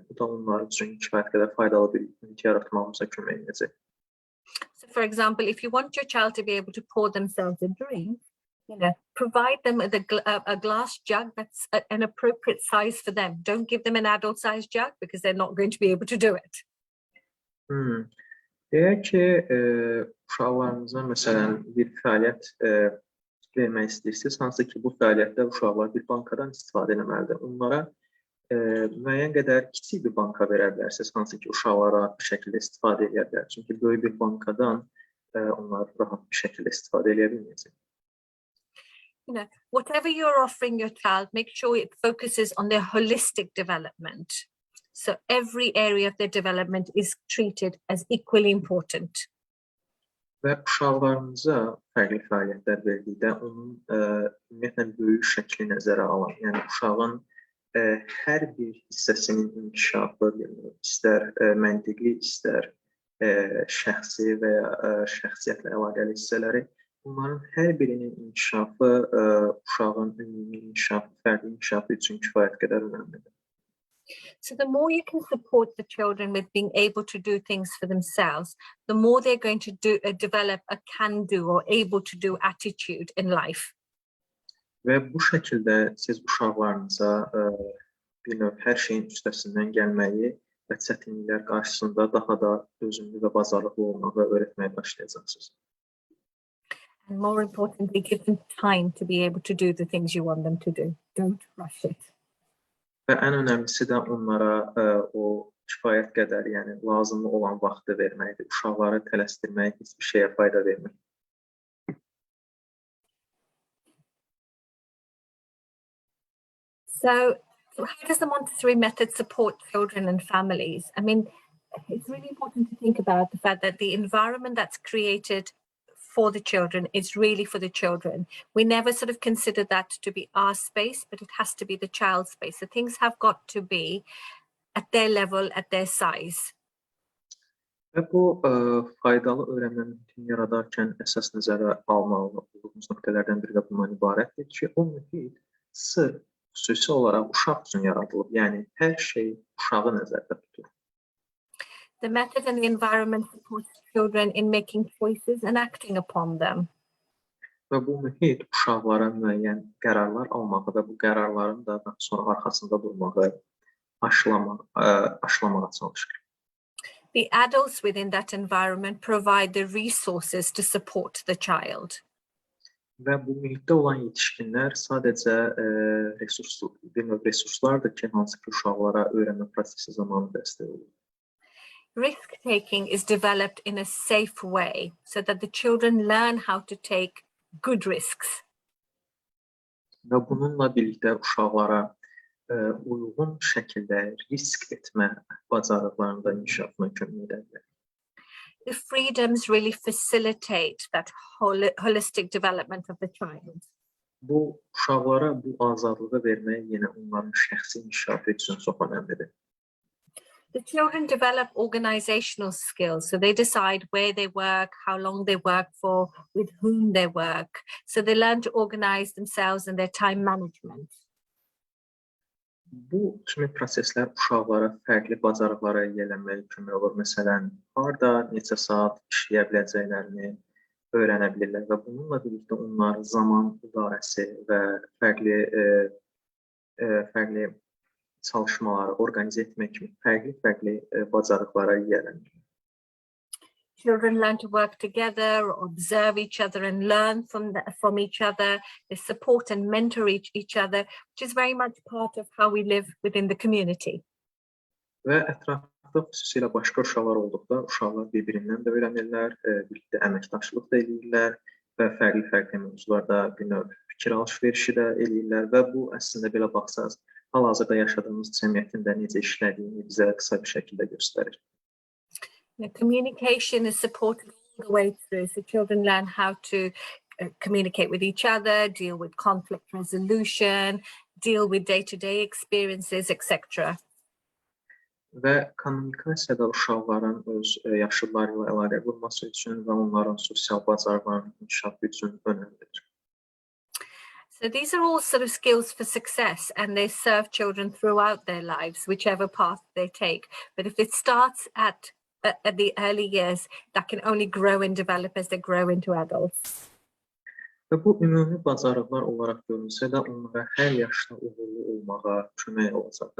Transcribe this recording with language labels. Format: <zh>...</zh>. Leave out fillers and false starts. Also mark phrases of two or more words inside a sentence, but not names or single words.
<az>Bu da onlar üçün kifayət qədər faydalı bir mühit yaratmamıza kömək edəcək.</az> <en>So for example, if you want your child to be able to pour themselves a drink, provide them with a glass jug that's an appropriate size for them. Don't give them an adult size jug because they're not going to be able to do it.</en> <az>Deyək ki, uşaqlarınıza məsələn bir fəaliyyət vermək istəyirsiniz, hansı ki, bu fəaliyyətdə uşaqlar bir bankadan istifadə etməlidir. Onlara müəyyən qədər kiçik bir banka verə bilərsiniz, hansı ki, uşaqlar rahat bir şəkildə istifadə edə bilər. Çünki böyük bir bankadan onlar rahat bir şəkildə istifadə edə bilməyəcək.</az> <en>Whatever you're offering your child, make sure it focuses on their holistic development. So every area of their development is treated as equally important.</en> <az>Və uşaqlarınıza fərqli fəaliyyətlər verdikdə onun ümumiyyətlə böyük şəkli nəzərə alan, yəni uşağın hər bir hissəsinin inkişafı, istər məntiqli, istər şəxsi və ya şəxsiyyətlə əlaqəli hissələri, bunların hər birinin inkişafı uşağın ümumi inkişafı, fərdi inkişafı üçün kifayət qədər önəmlidir.</az> <en>So the more you can support the children with being able to do things for themselves, the more they're going to develop a can-do or able-to-do attitude in life.</en> <az>Və bu şəkildə siz uşaqlarınıza bir növ hər şeyin üstəsindən gəlməyi və çətinliklər qarşısında daha da dözümlü və bacarıqlı olmağı öyrətməyə başlayacaqsınız.</az> <en>And more importantly, give them time to be able to do the things you want them to do. Don't rush it.</en> <az>Və ən önəmlisi də onlara o kifayət qədər, yəni lazımlı olan vaxtı verməkdir. Uşaqları tələsdirmək heç bir şeyə fayda vermir.</az> <en>So how does the Montessori method support children and families? I mean, it's really important to think about the fact that the environment that's created for the children is really for the children. We never sort of consider that to be our space, but it has to be the child's space. So things have got to be at their level, at their size.</en> <az>Və bu faydalı öyrənmə mühitini yaradarkən əsas nəzərə almalı olduğumuz nöqtələrdən biri də bundan ibarətdir ki, o mühit sırf xüsusi olaraq uşaq üçün yaradılıb. Yəni hər şey uşağı nəzərdə tutur.</az> <en>The method and the environment supports children in making choices and acting upon them.</en> <az>Və bu mühit uşaqlara müəyyən qərarlar almağı və bu qərarların da sonra arxasında durmağı aşılamağa çalışır.</az> <en>The adults within that environment provide the resources to support the child.</en> <az>Və bu mühitdə olan yetişkinlər sadəcə resurslardır ki, hansı ki uşaqlara öyrənmə prosesi zamanı dəstək olur.</az> <en>Risk-taking is developed in a safe way so that the children learn how to take good risks.</en> <az>Və bununla birlikdə uşaqlara uyğun şəkildə risk etmə bacarıqlarının da inkişafına kömək edə bilər.</az> <en>The freedoms really facilitate that holistic development of the child.</en> <az>Bu uşaqlara bu azadlığı vermək yenə onların şəxsi inkişafı üçün çox önəmlidir.</az> <en>The children develop organizational skills, so they decide where they work, how long they work for, with whom they work. So they learn to organize themselves and their time management.</en> <az>Bu kimi proseslər uşaqlara fərqli bacarıqlara yiyələnməyə kömək olur. Məsələn, harda, neçə saat işləyə biləcəklərini öyrənə bilirlər və bununla birlikdə onlar zaman idarəsi və fərqli çalışmaları organizə etmək kimi fərqli bacarıqlara yiyələnir.</az> <en>Children learn to work together, observe each other and learn from each other. They support and mentor each other, which is very much part of how we live within the community.</en> <az>Və ətrafda xüsusilə başqa uşaqlar olduqda uşaqlar bir-birindən də öyrənirlər, birlikdə əməkdaşlıq da edirlər və fərqli mövzularda bir növ fikir alış-verişi də edirlər və bu əslində belə baxsaq, hal-hazırda yaşadığımız cəmiyyətin də necə işlədiyini bizə qısa bir şəkildə göstərir.</az> <en>The communication is supported all the way through, so children learn how to communicate with each other, deal with conflict resolution, deal with day-to-day experiences, etc.</en> <az>Və kommunikasiyada uşaqların öz yaşlıları ilə əlaqə qurması üçün və onların sosial bacarıqlarının inkişafı üçün önəmlidir.</az> <en>So these are all sort of skills for success, and they serve children throughout their lives, whichever path they take. But if it starts at the early years, that can only grow and develop as they grow into adults.</en> <az>Və bu ümumi bacarıqlar olaraq görünsə də onlara hər yaşda uğurlu olmağa kömək olacaqdır.</az>